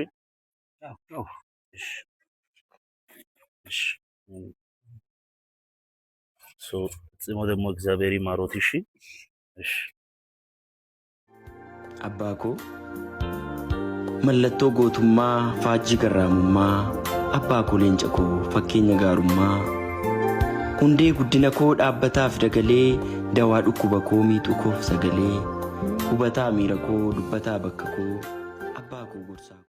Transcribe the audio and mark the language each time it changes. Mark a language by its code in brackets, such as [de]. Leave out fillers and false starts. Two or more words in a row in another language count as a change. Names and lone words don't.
[am] أو እሺ እሺ ፈጽሞ ደግሞ እግዚአብሔር ይማሮት እሺ እሺ [om] abbaa koo mallattoo gootummaa faajjii garraamummaa abbaa koo leenca koo fakkeenya gaarummaa hundee guddina koo dhaabbataaf dagalee dawaa dhukkuba koo miixuu koof sagalee hubataa miira koo dubbataa bakka koo abbaa koo gorsaa